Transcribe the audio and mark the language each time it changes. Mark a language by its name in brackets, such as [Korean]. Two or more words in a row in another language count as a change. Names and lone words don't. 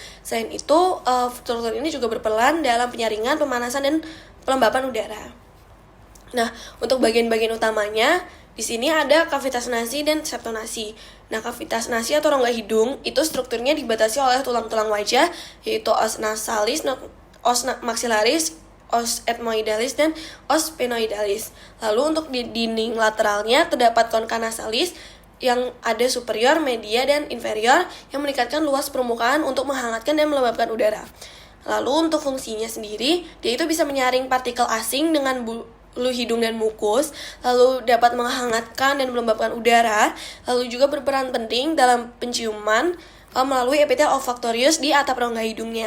[Indonesian] Selain itu, struktur ini juga berperan dalam penyaringan, pemanasan, dan pelembapan udara. Nah, untuk bagian-bagian utamanya, di sini ada kavitas nasi dan [Latin] septum nasi. [Indonesian] Nah, kavitas nasi atau rongga hidung itu strukturnya dibatasi oleh tulang-tulang wajah, yaitu [Latin] os nasalis, os maxillaris, os ethmoidalis, dan os sphenoidalis. [Indonesian] Lalu untuk di dinding lateralnya terdapat [Latin] concha nasalis [Indonesian] yang ada superior, media, dan inferior yang meningkatkan luas permukaan untuk menghangatkan dan melembabkan udara. Lalu untuk fungsinya sendiri, dia itu bisa menyaring partikel asing dengan bulu hidung dan mukus, lalu dapat menghangatkan dan melembabkan udara, lalu juga berperan penting dalam penciuman melalui epitel olfaktorius di atap rongga hidungnya.